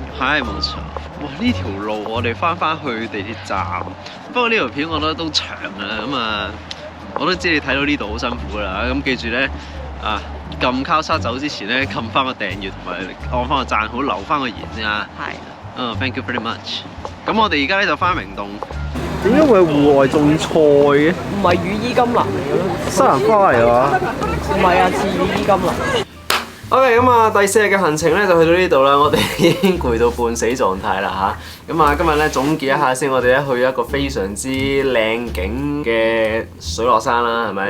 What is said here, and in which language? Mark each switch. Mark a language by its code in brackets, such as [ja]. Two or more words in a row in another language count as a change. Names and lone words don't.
[yue] 係冇錯。哇！呢條路我哋翻去地鐵站，不過呢條片我覺得都長啊，咁啊，我都知你睇到呢度好辛苦啦，咁記住咧啊，撳交叉走之前咧，撳翻個訂閱同埋按翻個讚好，留翻個言先啊。 [en] 係。Thank you very much。 [yue] 咁我哋而家咧就翻明洞。點解會係戶外種菜嘅？唔係羽衣甘藍嚟嘅咯。西蘭花嚟㗎嘛？唔係啊，似羽衣甘藍。 OK， 咁啊，第4日嘅行程咧就去到呢度啦，我哋已經攰到半死狀態啦嚇。咁啊，今日咧總結一下先，我哋咧去一個非常之靚景嘅水落山啦，係咪？